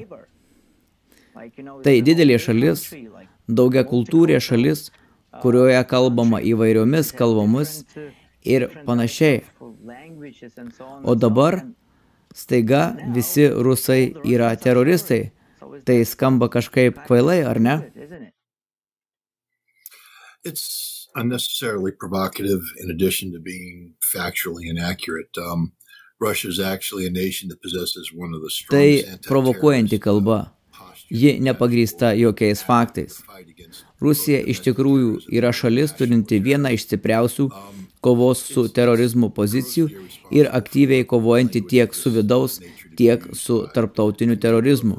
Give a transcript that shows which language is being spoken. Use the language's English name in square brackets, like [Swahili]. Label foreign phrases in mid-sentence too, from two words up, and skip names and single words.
[Lithuanian] Tai didelė šalis, daugiakultūrė šalis, kurioje kalbama įvairiomis kalbomis ir panašiai. O dabar staiga visi rusai yra teroristai. Tai skamba kažkaip kvailai, ar ne? [English] It's unnecessarily provocative in addition to being factually inaccurate. Russia is actually a nation that possesses one of the strongest [Lithuanian] Tai provokuojanti kalba. Ji nepagrįsta jokiais faktais. Rusija iš tikrųjų yra šalis turinti vieną iš stipriausių kovos su terorizmu pozicijų ir aktyviai kovojanti tiek su vidaus, tiek su tarptautiniu terorizmu.